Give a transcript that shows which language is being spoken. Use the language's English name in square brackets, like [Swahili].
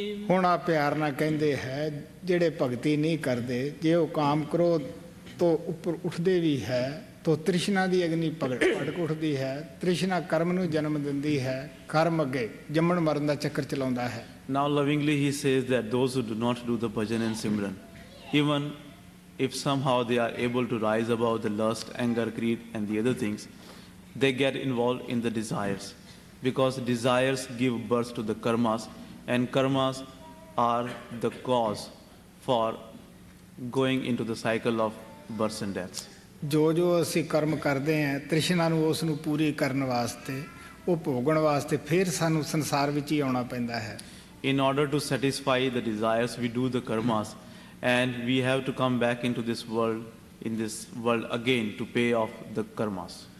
[Punjabi] ਹੁਣ ਆ ਪਿਆਰ ਨਾਲ ਕਹਿੰਦੇ ਹੈ ਜਿਹੜੇ ਭਗਤੀ ਨਹੀਂ ਕਰਦੇ, ਜੇ ਉਹ ਕਾਮ ਕ੍ਰੋਧ ਤੋਂ ਉੱਪਰ ਉੱਠਦੇ ਵੀ ਹੈ ਤਾਂ ਤ੍ਰਿਸ਼ਨਾ ਦੀ ਅਗਨੀ ਭੜਕ ਉੱਠਦੀ ਹੈ। ਤ੍ਰਿਸ਼ਨਾ ਕਰਮ ਨੂੰ ਜਨਮ ਦਿੰਦੀ ਹੈ, ਕਰਮ ਅੱਗੇ ਜੰਮਣ ਮਰਨ ਦਾ ਚੱਕਰ ਚਲਾਉਂਦਾ ਹੈ। [English] Now lovingly he says that those who do not do the bhajan and Simran, even if somehow they are able to rise above the lust, anger, greed and the other things, they get involved in the desires, because desires give birth to the karmas, and karmas are the cause for going into the cycle of births and deaths. [Punjabi] ਜੋ ਜੋ ਅਸੀਂ ਕਰਮ ਕਰਦੇ ਹਾਂ ਤ੍ਰਿਸ਼ਨਾ ਨੂੰ ਉਸ ਨੂੰ ਪੂਰੀ ਕਰਨ ਵਾਸਤੇ, ਉਹ ਭੋਗਣ ਵਾਸਤੇ ਫਿਰ ਸਾਨੂੰ ਸੰਸਾਰ ਵਿੱਚ ਹੀ ਆਉਣਾ ਪੈਂਦਾ ਹੈ। [English] In order to satisfy the desires, we do the karmas, and we have to come back into this world again to pay off the karmas.